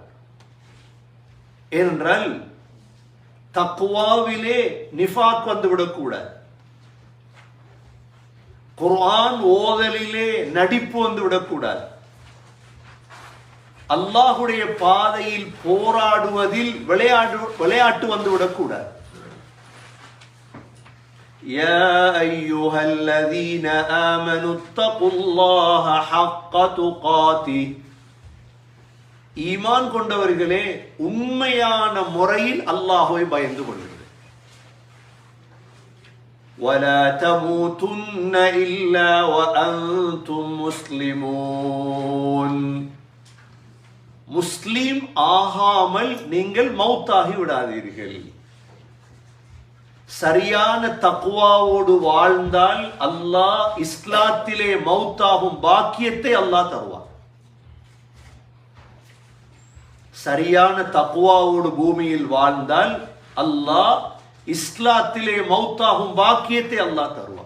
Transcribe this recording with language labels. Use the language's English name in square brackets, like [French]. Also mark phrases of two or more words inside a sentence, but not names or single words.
[Tamil] ஏனென்றால் தக்வாவிலே நிஃபாக் வந்து விடக்கூடாது. குர்ஆன் ஓதலிலே நடிப்பு வந்து விடக்கூடாது. அல்லாஹுடைய பாதையில் போராடுவதில் விளையாட்டு வந்து விடக்கூடாது. [Arabic] يا أيها الذين آمنوا اتقوا الله حق تقاته. [Tamil] ஈமான் கொண்டவர்களே, உண்மையான முறையில் அல்லாஹ்வை பயந்து கொள்ளுங்கள். [Arabic] ولا تموتن إلا وأنتم مسلمون. [Tamil] முஸ்லிம் ஆகாமல் நீங்கள் மௌத்தாகி விடாதீர்கள். சரியான தக்வாவோடு வாழ்ந்தால் அல்லாஹ் இஸ்லாத்திலே மௌத்தாகும் பாக்கியத்தை அல்லாஹ் தருவார். சரியான தக்வாவோடு பூமியில் வாழ்ந்தால் அல்லாஹ் இஸ்லாத்திலே மௌத்தாகும் பாக்கியத்தை அல்லாஹ் தருவார்.